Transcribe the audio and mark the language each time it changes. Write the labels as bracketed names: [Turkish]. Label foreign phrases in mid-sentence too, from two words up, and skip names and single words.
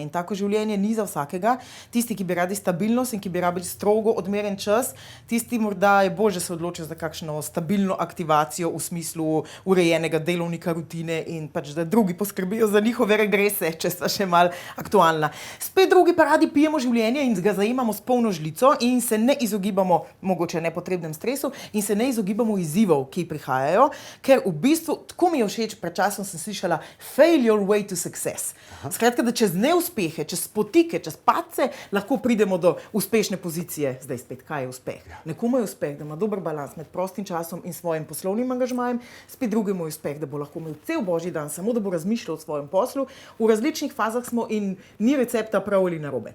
[Slovenian] In tako življenje ni za vsakega. Tisti, ki bi radi stabilnost in ki bi rabili strogo odmeren čas, tisti morda je bolje se odločil za kakšno stabilno aktivacijo v smislu urejenega delovnika, rutine in pač, da drugi poskrbijo za njihove regrese, če sta še mal aktualna. Spet drugi pa radi pijemo življenje in ga zajemamo s polno žlico in se ne izogibamo mogoče nepotrebnem stresu in se ne izogibamo izzivov, ki prihajajo, ker v bistvu, tako mi je všeč, pred časom sem slišala [English] fail your way to success. [Slovenian] Skratka, da čez neuspehe, čez potike, čez padce lahko pridemo do uspešne pozicije. Zdaj spet, kaj je uspeh? Nekomu je uspeh, da ima dober balans med prostim časom in svojim poslovnim angažmajem, spet drugemu je uspeh, da bo lahko imel cel božji dan, samo da bo razmišljal o svojem poslu. V različnih fazah smo in ni recepta prav ali narobe.